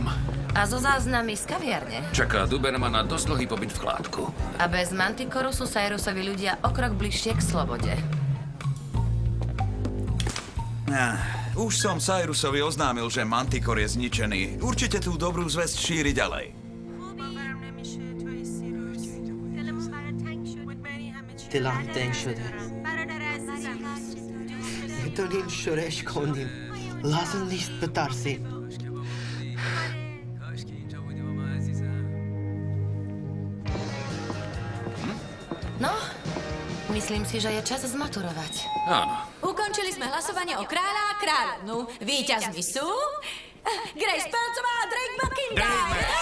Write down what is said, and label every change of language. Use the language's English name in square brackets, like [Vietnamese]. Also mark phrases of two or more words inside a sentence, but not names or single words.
[Slovak] A zo záznamy z kaviarne. Čaká Dubermana dosť dlhý pobyt v chládku. A bez Manticoru sú Cyrusovi ľudia o krok bližšie k slobode. Už som Cyrusovi oznámil, že Manticore je zničený. Určite tú dobrú zvesť šíri ďalej. [Persian] دلم تنگ شده میتونین شورش کنیم لازم نیست بترسین [Slovak] No, myslím si, že je čas zmaturovať. Áno. Ukončili sme hlasovanie o kráľa a kráľovnu. Víťazmi sú... Grace Pelcová a Drake McIntyre!